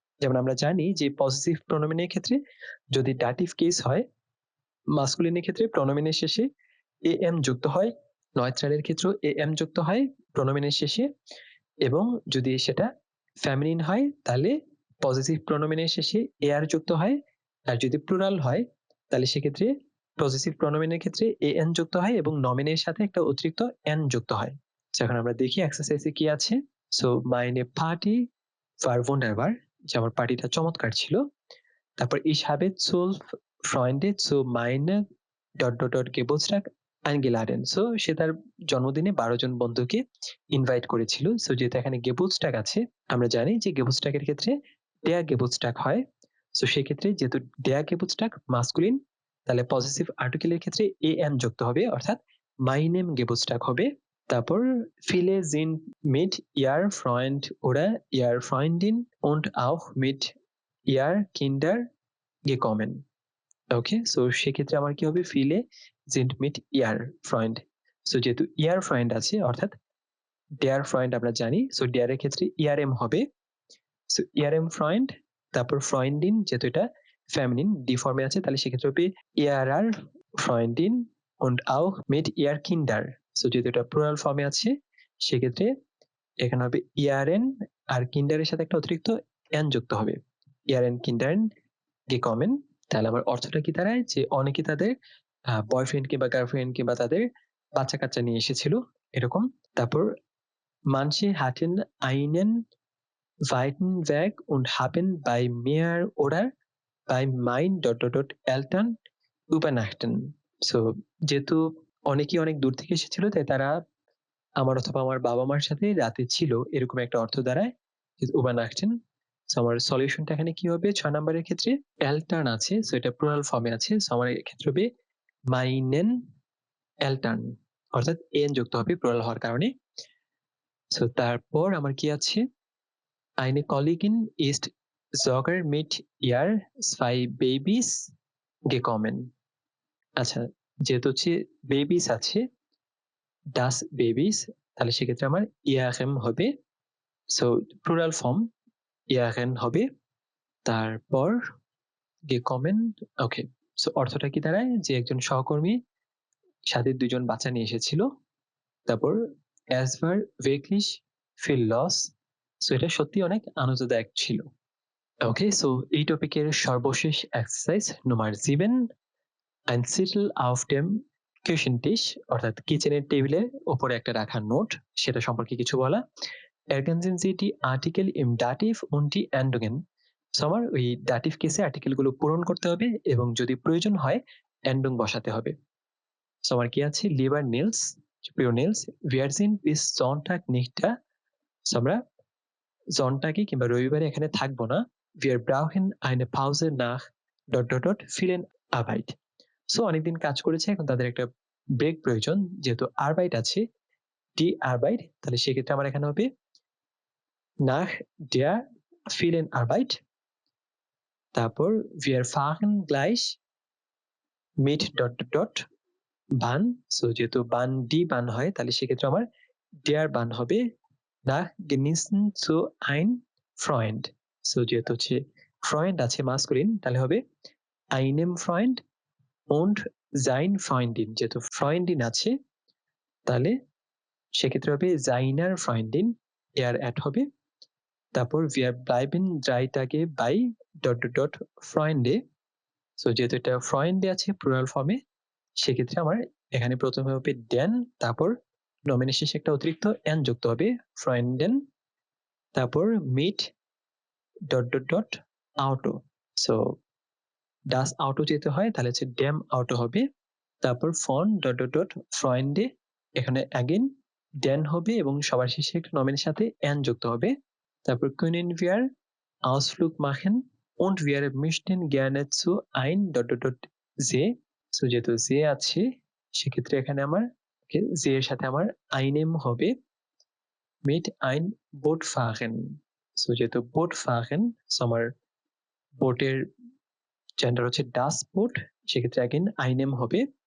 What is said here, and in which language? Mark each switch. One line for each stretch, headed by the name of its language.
Bangla: যেমন আমরা জানি যে পজিটিভ প্রনোমিনের ক্ষেত্রে যদি ডাটিভ কেস হয়, মাস্কুলিনের ক্ষেত্রে প্রনোমিনের শেষে এ এম যুক্ত হয়, নয়ত্রালের ক্ষেত্রেও এ এম যুক্ত হয় প্রনোমিনের শেষে, এবং যদি সেটা ফেমিনিন হয় তাহলে পজিটিভ প্রনোমিনের শেষে এ আর যুক্ত হয়, আর যদি প্লুরাল হয় তাহলে সেক্ষেত্রে পজিটিভ প্রনোমিনের ক্ষেত্রে এ এন যুক্ত হয় এবং নমিনের সাথে একটা অতিরিক্ত এন যুক্ত হয়। এখন আমরা দেখি এক্সারসাইজে কি আছে। সো মাইনে পার্টি
German: war wunderbar,
Bangla: যে আমার পার্টিটা চমৎকার ছিল।
German: তারপর ich habe 12 Freunde zu meiner Geburtstag eingeladen।
Bangla: So সে তার জন্মদিনে 12 জন বন্ধুকে ইনভাইট করেছিল। সো যেহেতু এখানে গেবুটস্টাগ আছে, আমরা জানি যে গেবুটস্টাগের ক্ষেত্রে der Geburtstag হয়। সো সেক্ষেত্রে যেহেতু der Geburtstag মাস্কুলিন, তাহলে পজিটিভ আর্টিকেলের ক্ষেত্রে এ এম যুক্ত হবে, অর্থাৎ মাই নেম গেবুটস্টাগ হবে।
German: তারপর viele sind mit ihr Freund oder ihr Freundin und auch mit ihr Kinder gekommen।
Bangla: ওকে, সো সেক্ষেত্রে আমার কি হবে,
German: viele sind mit ihr Freund।
Bangla: So যেহেতু ইয়ার ফ্রেন্ড আছে অর্থাৎ der Freund আমরা জানি, সো der এর ক্ষেত্রে ইআরএম হবে। সো ইআরএম ফ্রেন্ড, তারপর ফ্রেন্ডিন যেহেতু এটা ফেমিনিন ডি ফর্মে আছে তাহলে সেক্ষেত্রে হবে
German: ihrer Freundin und auch mit ihr Kinder।
Bangla: So যেহেতু এটা প্লুরাল ফর্মে আছে সেক্ষেত্রে এখানে হবে ইআরএন, আর কিন্ডারের সাথে একটা অতিরিক্ত এন যুক্ত হবে, ইআরএন কিন্ডারেন gekommen। তাহলে আমার অর্থটা কি দাঁড়ায় যে অনেকে তাদের বয়ফ্রেন্ড কিংবা গার্লফ্রেন্ড কিংবা তাদের বাচ্চা কাচ্চা নিয়ে এসেছিল এরকম।
German: তারপর manche hatten einen weiten Weg und haben bei mir oder bei mein Eltern übernachten।
Bangla: So যেহেতু অনেকেই অনেক দূর থেকে এসেছিল তাই তারা আমার অথবা আমার বাবা মার সাথে রাতে ছিল, এরকম একটা অর্থ দাঁড়ায় übernachten। সো আমার সলিউশনটা এখানে কি হবে 6 নম্বরের ক্ষেত্রে এলটার্ন আছে, সো এটা প্লুরাল ফর্মে আছে, সো আমার ক্ষেত্রে হবে মাইনেন এলটার্ন, অর্থাৎ এন যুক্ত হবে প্লুরাল হওয়ার কারণে। সো তারপর আমার কি আছে,
German: eine Kollegin ist sogar mit ihr 2 Babys gekommen। আচ্ছা,
Bangla: যেহেতু হচ্ছে বেবিস আছে, ডাস বেবিস, তাহলে সেক্ষেত্রে আমার ইয়ারেন হবে। সো প্লুরাল ফর্ম ইয়ারেন হবে। তারপর gekommen, ওকে। সো অর্থটা কি দাঁড়ায়? যে একজন সহকর্মী সাথে ২ জন বাচ্চা নিয়ে এসেছিল।
German: তারপর es war wirklich viel los।
Bangla: So এটা সত্যিই অনেক আনন্দদায়ক ছিল। ওকে, সো এই টপিকের সর্বশেষ exercise number 7,
German: ein Zettel auf dem Küchentisch,
Bangla: অর্থাৎ কিচেনের টেবিলের উপরে একটা রাখা নোট, সেটা সম্পর্কে কিছু বলা।
German: Ergänzen Sie die Artikel im Dativ und die Endungen।
Bangla: So আমার ওই দাটিভ কেসে আর্টিকেল গুলো পূরণ করতে হবে এবং যদি প্রয়োজন হয় এন্ডং বসাতে হবে। সো আমার কি আছে?
German: লিভার নিলস, প্রিয় নিলস, wir sind bis Sonntag nicht da।
Bangla: So আমরা জনটাকে কিংবা রবিবারে এখানে থাকবো না।
German: Wir brauchen eine Pause nach ... vielen Arbeit।
Bangla: So অনেকদিন কাজ করেছে, এখন তাদের একটা ব্রেক প্রয়োজন। যেহেতু আরবাইট আছে, die Arbeit, তাহলে সেক্ষেত্রে আমার এখানে হবে
German: nach der vielen Arbeit। তারপর wir fahren gleich mit ... বান।
Bangla: সো যেহেতু বান ডি বান হয়, তাহলে সেক্ষেত্রে আমার der বান হবে
German: nach genießen zu ein Freund।
Bangla: So যেহেতু হচ্ছে Freund আছে মাস্কুলিন, তাহলে হবে
German: einem Freund und sein Freundin।
Bangla: যেহেতু Freundin আছে, তাহলে সেক্ষেত্রে হবে seiner Freundin, er অ্যাড হবে।
German: তারপর wir bleiben 3 Tage bei ... Freunde।
Bangla: So যেহেতু এটা Freunde আছে প্লুরাল ফর্মে, সেক্ষেত্রে আমার এখানে প্রথমে হবে den, তারপর নমিনের শেষে একটা অতিরিক্ত n যুক্ত হবে, Freunden। তারপর mit ... Auto। So das Auto যেতে হয়, তাহলে হচ্ছে dem Auto হবে। তারপর von ... Freunde, এখানে again den হবে এবং সবার শেষে একটা নমিনের সাথে n যুক্ত হবে।
German: তারপর können wir Ausflug machen und wir möchten gerne zu ein ... See।
Bangla: So যেহেতু যে আছে, সেক্ষেত্রে এখানে আমার যে এর সাথে আমার einem হবে
German: mit ein Boot fahren।
Bangla: So যেহেতু boat fahren, সো আমার বোটের জেন্ডার হচ্ছে das Boot, সেক্ষেত্রে again einem হবে।